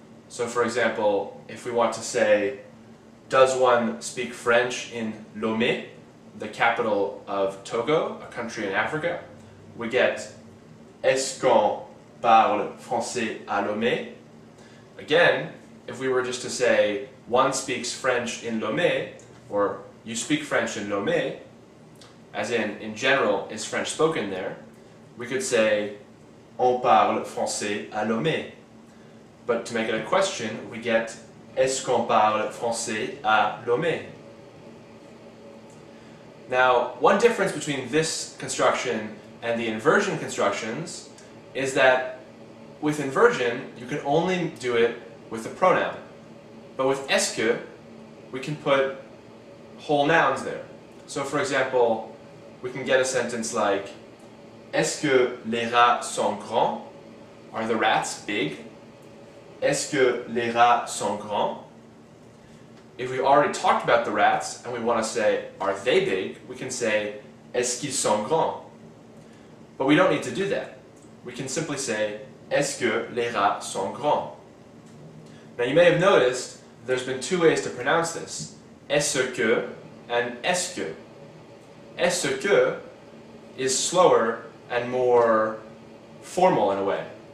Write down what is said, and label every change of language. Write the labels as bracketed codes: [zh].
[en] So for example, if we want to say, does one speak French in Lomé, the capital of Togo, a country in Africa, we get [fr] est-ce qu'on parle français à Lomé? [en] Again, if we were just to say, one speaks French in Lomé, or you speak French in Lomé, as in general, is French spoken there, we could say, [fr] on parle français à Lomé. [en] But to make it a question, we get [fr] est-ce qu'on parle français à Lomé? [en] Now, one difference between this construction and the inversion constructions is that with inversion, you can only do it with a pronoun. But with est-ce que, we can put whole nouns there. So for example, we can get a sentence like, [fr] est-ce que les rats sont grands? [en] Are the rats big? [fr] Est-ce que les rats sont grands? [en] If we already talked about the rats and we want to say, are they big? We can say, [fr] est-ce qu'ils sont grands? [en] But we don't need to do that. We can simply say, [fr] est-ce que les rats sont grands? [en] Now you may have noticed there's been two ways to pronounce this, est-ce que and est-ce que. Est-ce que is slower and more formal in a way.